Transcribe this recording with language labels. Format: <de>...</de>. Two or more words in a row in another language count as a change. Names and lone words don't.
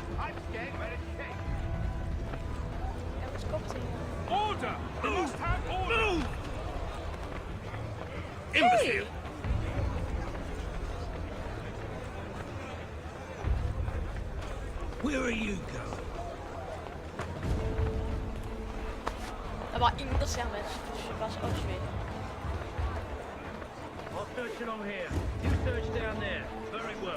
<en>I'm scared where it's safe. Order! We must have order! Move! Imbecile! Where are you going?</en> <da>Der var ingen, der ser ham, altså. Det var så åndssvagt.</da> <en>I'll search along here. You search down there. Very well.</en>